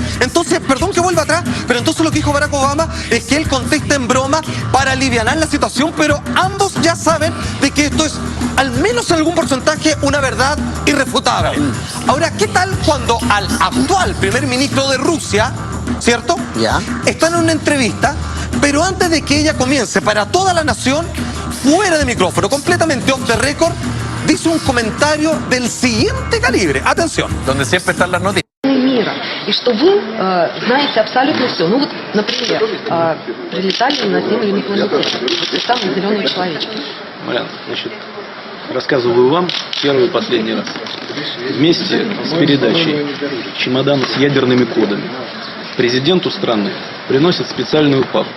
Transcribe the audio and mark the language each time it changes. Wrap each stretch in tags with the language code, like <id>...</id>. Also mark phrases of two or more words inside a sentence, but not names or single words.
<es>Entonces, perdón que vuelva atrás, pero entonces lo que dijo Barack Obama es que él contesta en broma para alivianar la situación, pero ambos ya saben de que esto es, al menos en algún porcentaje, una verdad irrefutable. Ahora, ¿qué tal cuando al actual primer ministro de Rusia, ¿cierto? Está en una entrevista, pero antes de que ella comience para toda la nación, fuera de micrófono, completamente</es> <en>off the record,</en> <es>dice un comentario del siguiente calibre. Atención. Donde siempre están las noticias.</es> <ru>Мира, и что вы знаете абсолютно все. Ну вот, например, прилетали на Землю инопланетяне, вот там зеленые человечки. Марьяна, значит, рассказываю вам первый и последний раз. Вместе с передачей чемодана с ядерными кодами президенту страны приносят специальную папку.</ru>